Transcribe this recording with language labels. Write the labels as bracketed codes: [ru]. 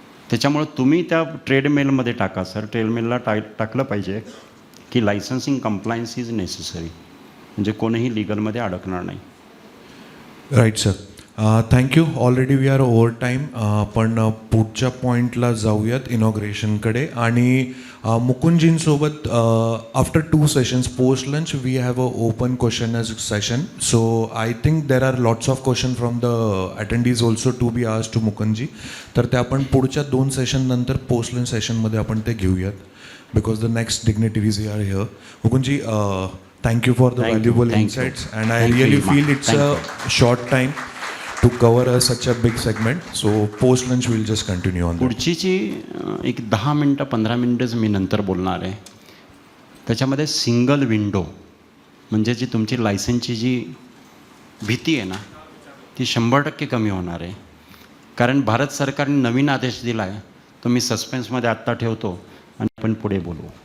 [mr] त्याच्यामुळं तुम्ही त्या ट्रेडमेलमध्ये टाका सर, ट्रेडमेलला टाकलं पाहिजे की [en] licensing compliance is necessary, [mr] म्हणजे कोणीही लिगलमध्ये अडकणार नाही. [en] Right sir. Thank you. Already we are over time. [mr] पण पुढच्या पॉईंटला जाऊयात इनॉग्रेशनकडे. [en] आणि मुकुंदजींसोबत after 2 sessions post lunch we have a open question session. So I think there are lots of question from the attendees also to be asked to Mukundji. [mr] तर ते आपण पुढच्या 2 session नंतर पोस्ट लंच सेशनमध्ये आपण ते घेऊयात, [en] Because the next dignitaries are here. Mukundji, thank you for the valuable insights, and I really feel it's a short time to cover such a big segment. So post lunch we'll just continue on that. [mr] पुढचीची एक 10 मिनटं 15 मिनटंच मी नंतर बोलणार आहे. त्याच्यामध्ये single window म्हणजे जी तुमची लायसन्सची जी भीती आहे ना ती 100% कमी होणार आहे. कारण भारत सरकारने नवीन आदेश दिला आहे, तो मी सस्पेन्समध्ये आत्ता ठेवतो आणि आपण पुढे बोलू.